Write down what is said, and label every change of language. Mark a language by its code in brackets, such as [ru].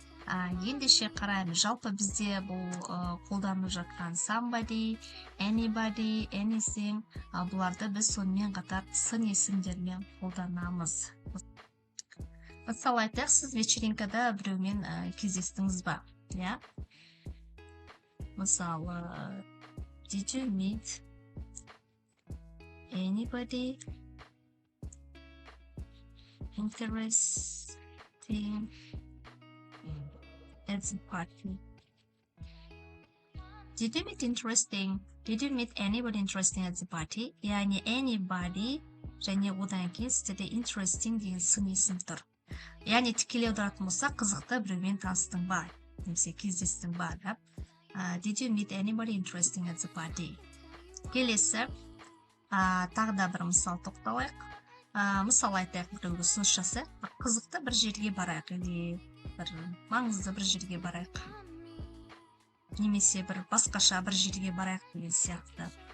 [kk] Ендеше қараймыз. Жалпы бізде бұл қолданылып жатқан somebody, anybody, anything, бұларды біз сонымен қатар сын есімдермен қолданамыз. Мысалы айтайық, сіз вечеринкада біреумен кездестіңіз ба? Иә? Мысалы, [en] did you meet anybody interesting at the party? Did you meet interesting? Did you meet anybody interesting at the party? [kk] яғни anybody және одан кейін сізде interesting деген сын есім тұр. Яғни тікелей аударатын болса, қызықты біреумен таныстың ба, немесе кездестің ба деп. [en] Did you meet anybody interesting at the party? [kk] Келесі, тағы да бір мысал тоқталайық. Мысал айтайық, біреуге ұсыныс жасайық. Қызықты бір жерге барайық, [ru] или [kk] бір маңызды бір жерге барайық. Немесе бір басқаша бір жерге барайық деген сияқты.